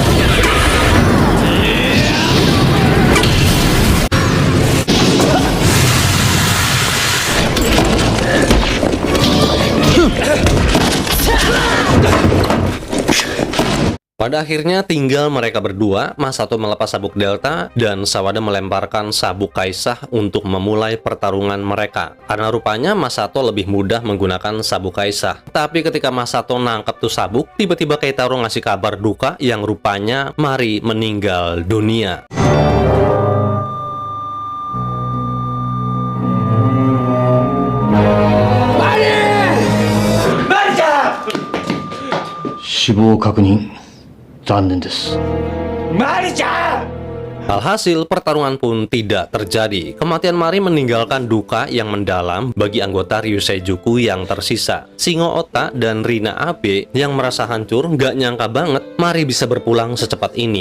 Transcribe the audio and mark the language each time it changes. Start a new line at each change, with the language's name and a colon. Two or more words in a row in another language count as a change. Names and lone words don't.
Indonesian: Pada akhirnya tinggal mereka berdua, Masato melepas sabuk Delta dan Sawada melemparkan sabuk Kaisa untuk memulai pertarungan mereka. Karena rupanya Masato lebih mudah menggunakan sabuk Kaisa. Tapi ketika Masato nangkep tuh sabuk, tiba-tiba Keitaro ngasih kabar duka yang rupanya Mari meninggal dunia.
Japanese: 死亡確認残念です。
Indonesian: Alhasil, pertarungan pun tidak terjadi. Kematian Mari meninggalkan duka yang mendalam bagi anggota Ryuseijuku yang tersisa. Shingo Ota dan Rina Abe yang merasa hancur nggak nyangka banget Mari bisa berpulang secepat ini.